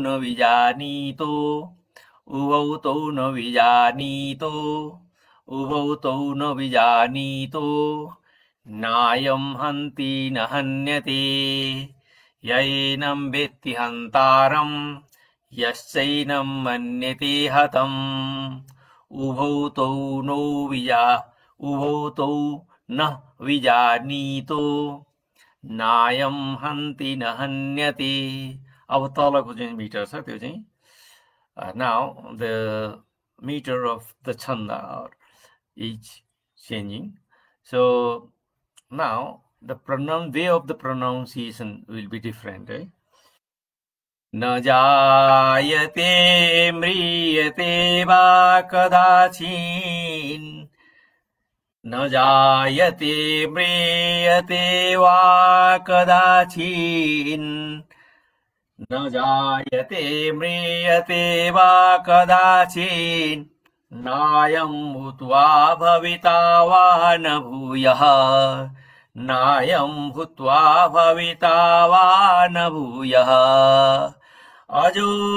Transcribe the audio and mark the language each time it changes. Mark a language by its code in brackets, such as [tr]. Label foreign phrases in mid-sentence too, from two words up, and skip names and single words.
[sa] विजानीतो उभौ तौ न विजानीतो उभौ तौ न विजानीतो नायं हन्ति न हन्यते यैनं वेत्ति हन्तारम् यस्यैनं मन्यते हतम् उभौ तौ न विजानीतो नायं हन्ति न हन्यते। [ne] अब तलको चाहिँ मिटर छ त्यो चाहिँ [en] now the meter of the chanda is changing. So now the way of the pronunciation will be different. Right? [sa] न जायते म्रियते वा कदाचिन् न जायते म्रियते वा कदाचिन् न जायते म्रियते वा कदाचिन् नायं भूत्वा भविता वा न भूयः नायं भूत्वा भविता वा न भूयः अजो